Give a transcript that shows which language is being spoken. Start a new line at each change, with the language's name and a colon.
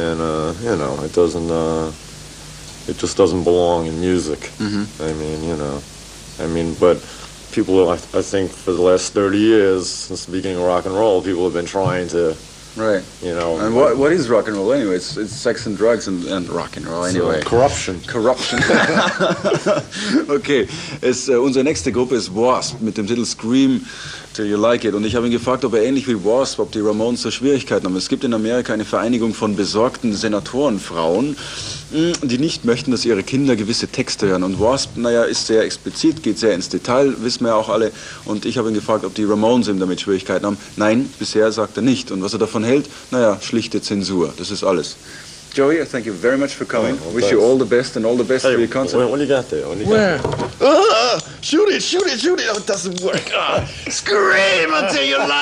English: And you know, it just doesn't belong in music. I mean, you know, but people, I think, for the last 30 years, since the beginning of rock and roll, people have been trying to. Right. You know. And what is rock and roll anyway? It's sex and drugs and rock and roll anyway. Corruption. Okay.
German: Unsere nächste Gruppe ist Wasp mit dem Titel Scream Till You Like It. Und ich habe ihn gefragt, ob er ähnlich wie Wasp, ob die Ramones so Schwierigkeiten haben. Es gibt in Amerika eine Vereinigung von besorgten Senatorenfrauen, die nicht möchten, dass ihre Kinder gewisse Texte hören. Und Wasp, naja, ist sehr explizit, geht sehr ins Detail, wissen wir ja auch alle. Und ich habe ihn gefragt, ob die Ramones eben damit Schwierigkeiten haben. Nein, bisher sagt er nicht. Und was er davon hält, naja, schlichte Zensur. Das ist alles.
English: Joey, I thank you very much for coming. Oh, Wish you all the best and all the best for your concert. What do you got there? Where? Shoot it! Oh, it doesn't work. Scream until you like